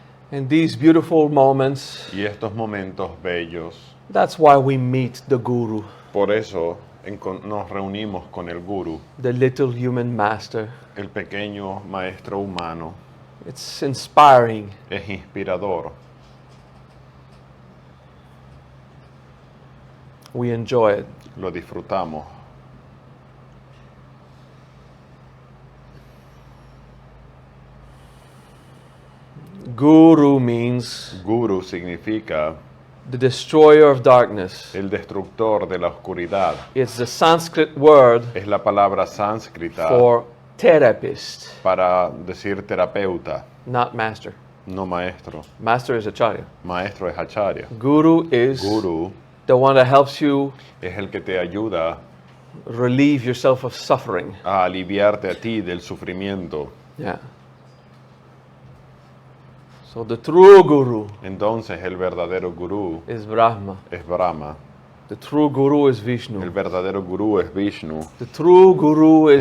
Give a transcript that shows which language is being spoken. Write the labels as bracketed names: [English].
[English] In these beautiful moments, [Spanish] Y estos momentos bellos, [English] that's why we meet the Guru, [Spanish] por eso nos reunimos con el Guru, [English] the little human master. [Spanish] el pequeño maestro humano. [English] It's inspiring. [Spanish] Es inspirador. [English] We enjoy it. [Spanish] Lo disfrutamos. [English] Guru means [Spanish] Guru significa [English] the destroyer of darkness. [Spanish] el destructor de la oscuridad. [English] It's the Sanskrit word [Spanish] Es la palabra sánscrita [English] for therapist, [Spanish] para decir terapeuta, [English] not master. [Spanish] no maestro. [English] Master is acharya. [Spanish] Maestro es acharya. [English] Guru is [Spanish] Guru [English] the one that helps you [Spanish] es el que te ayuda [English] relieve yourself of suffering. [Spanish] a aliviarte a ti del sufrimiento. [English] Yeah. So the true Guru [Spanish] Entonces el verdadero gurú [English] is Brahma. [Spanish] es Brahma. [English] The true Guru is [Spanish] El [English] Vishnu. [Spanish] verdadero gurú es Vishnu. [English] The true Guru [Spanish] El